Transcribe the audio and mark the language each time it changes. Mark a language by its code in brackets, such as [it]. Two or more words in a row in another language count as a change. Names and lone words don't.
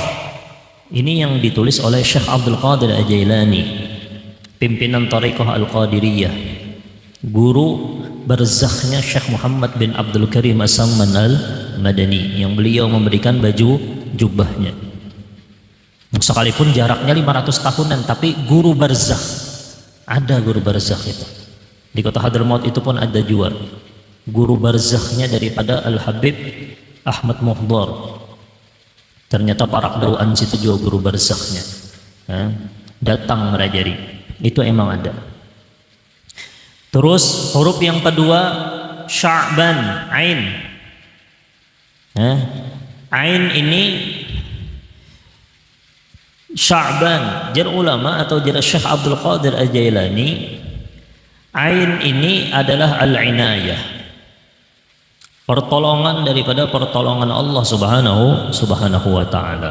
[id] Ini yang ditulis oleh Syekh Abdul Qadir Al-Jailani, pimpinan Thariqah Al-Qadiriyah, guru barzakhnya Syekh Muhammad bin Abdul Karim As-Samman Al-Madani, yang beliau memberikan baju jubahnya. Sekalipun jaraknya 500 tahunan, tapi guru barzakh, ada guru barzakh itu. Di kota Hadramaut itu pun ada juga guru barzakhnya daripada Al-Habib Ahmad Muhdar. Ternyata Parak Dauan situ juga guru barzakhnya. Datang merajari. Itu emang ada. Terus huruf yang kedua Sya'ban, ain. Ain ini Sya'ban, jar ulama atau jar Syekh Abdul Qadir Al-Jailani, ain ini adalah al-inayah, pertolongan daripada pertolongan Allah [ar] سبحانه وتعالى.